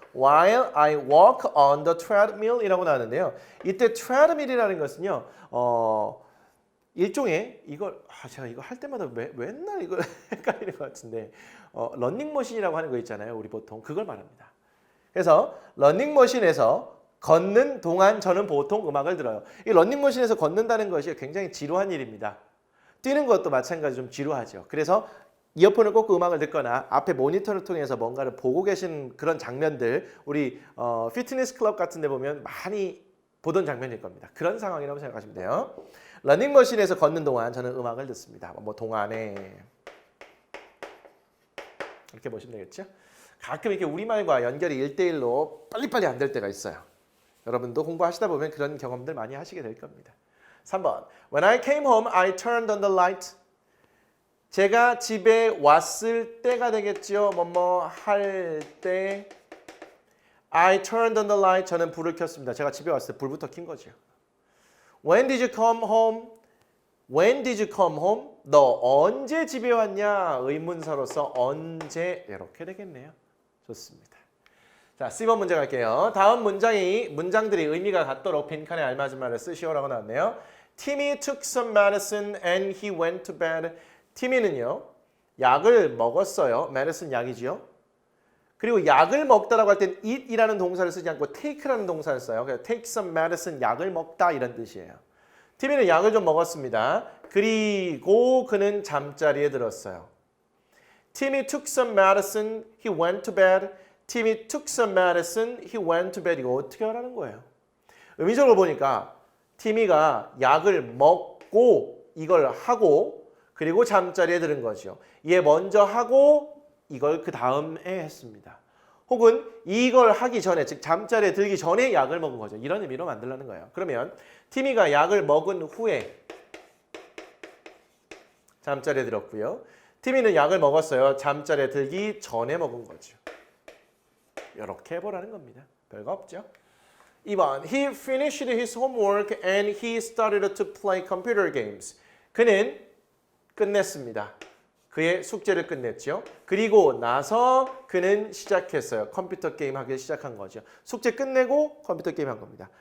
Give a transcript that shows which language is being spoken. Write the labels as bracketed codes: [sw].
[en] While I walk on the treadmill [ko] 이라고 나왔는데요. 이때 treadmill이라는 것은요. 일종의 제가 이거 할 때마다 맨날 이걸 헷갈리는 것 같은데 러닝머신이라고 하는 거 있잖아요. 우리 보통 그걸 말합니다. 그래서 러닝머신에서 걷는 동안 저는 보통 음악을 들어요. 이 러닝머신에서 걷는다는 것이 굉장히 지루한 일입니다. 뛰는 것도 마찬가지로 좀 지루하죠. 그래서 이어폰을 꽂고 음악을 듣거나 앞에 모니터를 통해서 뭔가를 보고 계신 그런 장면들 우리 피트니스 클럽 같은 데 보면 많이 보던 장면일 겁니다. 그런 상황이라고 생각하시면 돼요. 러닝머신에서 걷는 동안 저는 음악을 듣습니다. 뭐 동안에 이렇게 보시면 되겠죠. 가끔 이렇게 우리말과 연결이 1대1로 빨리빨리 안 될 때가 있어요. 여러분도 공부하시다 보면 그런 경험들 많이 하시게 될 겁니다. 3번. [en] When I came home, I turned on the light. [ko] 제가 집에 왔을 때가 되겠죠. 뭐뭐 할 때. [en] I turned on the light. [ko] 저는 불을 켰습니다. 제가 집에 왔을 때 불부터 킨 거죠. [en] When did you come home? When did you come home? [ko] 너 언제 집에 왔냐? 의문사로서 언제 이렇게 되겠네요. 좋습니다. 자, C번 문제 갈게요. 다음 문장들이 의미가 같도록 빈칸에 알맞은 말을 쓰시오라고 나왔네요. [en] Timmy took some medicine and he went to bed. [ko] 티미는요. 약을 먹었어요. medicine 약이지요. 그리고 약을 먹다라고 할 땐 eat이라는 동사를 쓰지 않고 take라는 동사를 써요. 그래서 [en] take some medicine [ko] 약을 먹다 이런 뜻이에요. 티미는 약을 좀 먹었습니다. 그리고 그는 잠자리에 들었어요. [en] Timmy took some medicine, he went to bed. Timmy took some medicine, he went to bed. [ko] 이거 어떻게 하라는 거예요? 의미적으로 보니까 티미가 약을 먹고 이걸 하고 그리고 잠자리에 들은 거죠. 얘 먼저 하고 이걸 그 다음에 했습니다. 혹은 이걸 하기 전에 즉 잠자리에 들기 전에 약을 먹은 거죠. 이런 의미로 만들라는 거예요. 그러면 티미가 약을 먹은 후에 잠자리에 들었고요. 티미는 약을 먹었어요. 잠자리에 들기 전에 먹은 거죠. 이렇게 해보라는 겁니다. 별거 없죠. 2번. [en] He finished his homework and he started to play computer games. [ko] 그는 끝냈습니다. 그의 숙제를 끝냈죠. 그리고 나서 그는 시작했어요. 컴퓨터 게임 하기 시작한 거죠. 숙제 끝내고 컴퓨터 게임 한 겁니다.